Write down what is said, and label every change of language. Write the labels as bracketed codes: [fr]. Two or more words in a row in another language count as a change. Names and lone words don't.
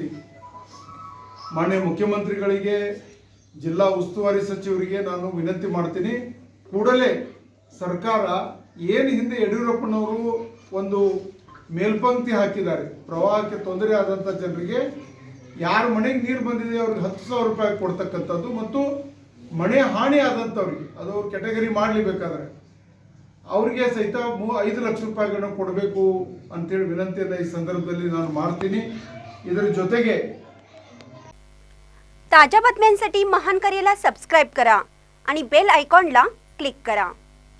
[kn] ಮಾನ್ಯ ಮುಖ್ಯಮಂತ್ರಿಗಳಿಗೆ, ಜಿಲ್ಲಾ ಉಸ್ತುವಾರಿ ಸಚಿವರಿಗೆ ನಾನು ವಿನಂತಿ ಮಾಡ್ತೀನಿ, ಕೂಡಲೇ ಸರ್ಕಾರ ಏನು ಹಿಂದೆ ಯಡಿಯೂರಪ್ಪನವರು ಒಂದು ಮೇಲ್ಪಂಕ್ತಿ ಹಾಕಿದ್ದಾರೆ, ಪ್ರವಾಹಕ್ಕೆ ತೊಂದರೆ ಆದಂಥ ಜನರಿಗೆ ಯಾರ ಮನೆಗೆ ನೀರು ಬಂದಿದೆ ಅವ್ರಿಗೆ 10,000 ರೂಪಾಯಿ ಕೊಡ್ತಕ್ಕಂಥದ್ದು, ಮತ್ತು ಮನೆ ಹಾನಿ ಆದಂಥವ್ರಿಗೆ ಅದು ಅವ್ರು ಕ್ಯಾಟಗರಿ ಮಾಡಲಿ ಬೇಕಾದ್ರೆ ಅವರಿಗೆ सहित 5 ಲಕ್ಷ ರೂಪಾಯಿಗಳನ್ನು ಕೊಡಬೇಕು ಅಂತೇಳಿ ವಿನಂತಿಯನ್ನು ಈ ಸಂದರ್ಭದಲ್ಲಿ ನಾನು ಮಾಡ್ತೀನಿ. ಇದರ ಜೊತೆಗೆ [mr] ताज्या बातम्यांसाठी महान करेला सबस्क्राईब करा आणि बेल आयकॉनला क्लिक करा.